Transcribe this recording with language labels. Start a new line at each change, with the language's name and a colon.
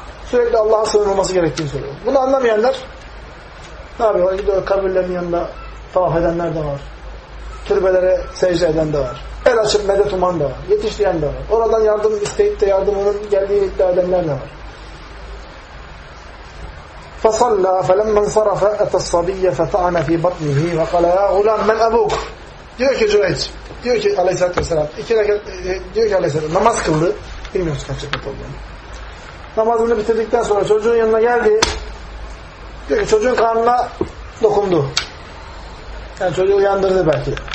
Turkish: Sürekli Allah'a sığınılması gerektiğini söylüyor. Bunu anlamayanlar ne yapıyorlar? Gidiyor kabirlerin yanında tavaf edenler de var. Türbelere secde eden de var. El açıp medet uman da var. Yetişleyen de var. Oradan yardım isteyip de yardımının geldiğini iddia edenler de var.
Arabic: فصلى فلما انصرف اتى الصبي فطعن في بطنه وقال يا غلام من ابوك.
Turkish: Diyor ki Cüreyç, diyor ki Aleyhisselatü Vesselam, iki rekat diyor ki Aleyhisselatü namaz kıldı, bilmiyoruz kaç rekat olduğunu. Namazını bitirdikten sonra çocuğun yanına geldi, diyor ki çocuğun karnına dokundu, yani çocuğu uyandırdı belki.